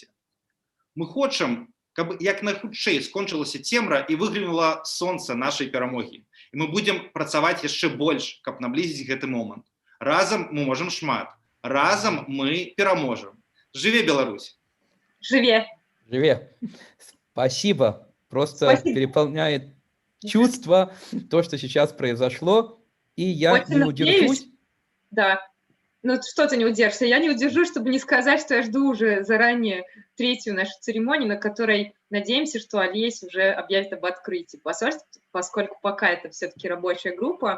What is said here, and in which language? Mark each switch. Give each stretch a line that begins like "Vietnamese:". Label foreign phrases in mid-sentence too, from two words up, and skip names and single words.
Belarusian: Мы хочам, каб як найхутчэй скончылася цемра і выглянула сонца нашай перамогі. І мы будзем працаваць яшчэ больш, каб наблізіць гэты момант. Разам мы можам шмат. Разам мы пераможам. Жыве Беларусь! Живе! Живе!
Russian: Спасибо! Просто переполняет чувство то, что сейчас произошло, и я Очень не удержусь. Да. Ну что ты не удержишься? Я не удержусь, чтобы не сказать, что я жду уже заранее третью нашу церемонию, на которой надеемся, что Олесь уже объявит об открытии посольства, поскольку пока это все-таки рабочая группа.